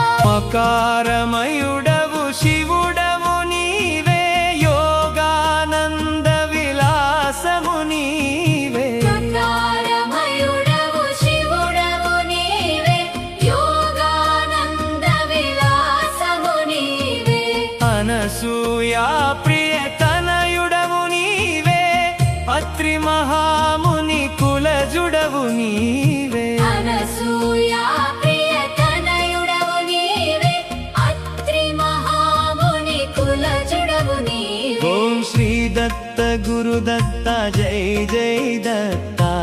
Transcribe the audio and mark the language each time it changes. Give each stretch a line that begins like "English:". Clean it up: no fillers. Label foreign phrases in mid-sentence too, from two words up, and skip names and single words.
Telugu: మకారమయుడవు శివుడవు నీవే యోగానంద విలాసము నీవే మకారమయుడవు శివుడవు నీవే యోగానంద విలాసము నీవే అనసూయా ప్రియతనయుడవు నీవే అత్రి మహాముని కులజుడవు నీవే అనసూయా ప్రియతనయుడవు నీవే అత్రి మహాముని కులజుడవు నీవే
Sanskrit: ఓం శ్రీ దత్త గురుదత్త జై జై దత్త